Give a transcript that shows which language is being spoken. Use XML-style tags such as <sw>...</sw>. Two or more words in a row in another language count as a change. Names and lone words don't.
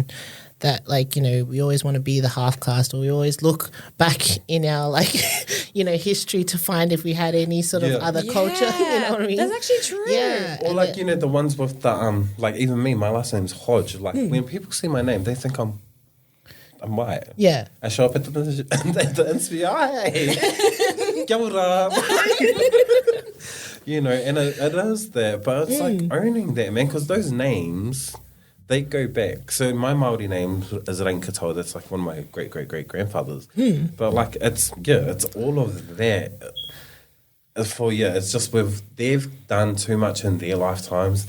<en>That we always want to be the half caste, or we always look back in our history to find if we had any sort of other culture. You know what I mean? That's actually true. Yeah. Or the ones with the like even me, my last name's Hodge. Like when people see my name, they think I'm white. Yeah. I show up at the interview. Hey,</en> <mi>kia ora.</mi> <en>And it is that, but it's like owning that, man, because those names. They go back. So my Maori name is Rainkatoa. That's like one of my great-great-great-grandfathers. But like it's all of that. It's just they've done too much in their lifetimes.</en>